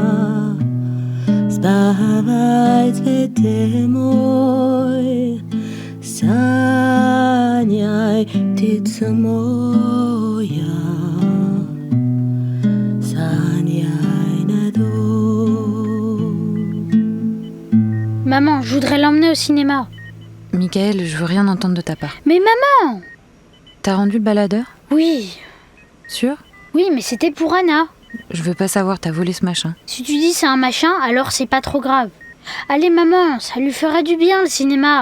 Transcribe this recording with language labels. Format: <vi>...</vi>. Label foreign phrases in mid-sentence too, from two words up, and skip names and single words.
<pl>Spawaj, ty mój, saniaj, ty moja, saniaj na dół.</pl> <fr>Maman, je voudrais l'emmener au cinéma. Michael, je veux rien entendre de ta part. Mais maman! T'as rendu le baladeur? Oui. Sûr? Oui, mais c'était pour Anna. Je veux pas savoir, t'as volé ce machin. Si tu dis c'est un machin, alors c'est pas trop grave. Allez maman, ça lui ferait du bien le cinéma.</fr>